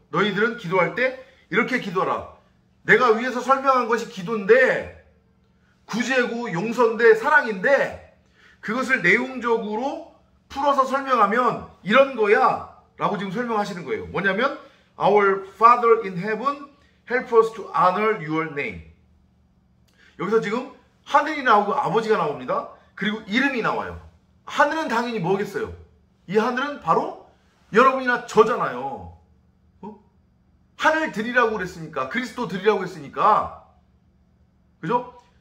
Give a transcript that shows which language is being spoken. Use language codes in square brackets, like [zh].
[ko] 너희들은 기도할 때 이렇게 기도하라. 내가 위에서 설명한 것이 기도인데, 구제고 용서인데, 사랑인데, 그것을 내용적으로 풀어서 설명하면 이런 거야 라고 지금 설명하시는 거예요. 뭐냐면 [en] Our Father in Heaven, help us to honor your name. [ko] 여기서 지금 하늘이 나오고 아버지가 나옵니다. 그리고 이름이 나와요. 하늘은 당연히 뭐겠어요? 이 하늘은 바로 여러분이나 저잖아요. 하늘들이라고 그랬으니까, 그리스도들이라고 했으니까, 그죠?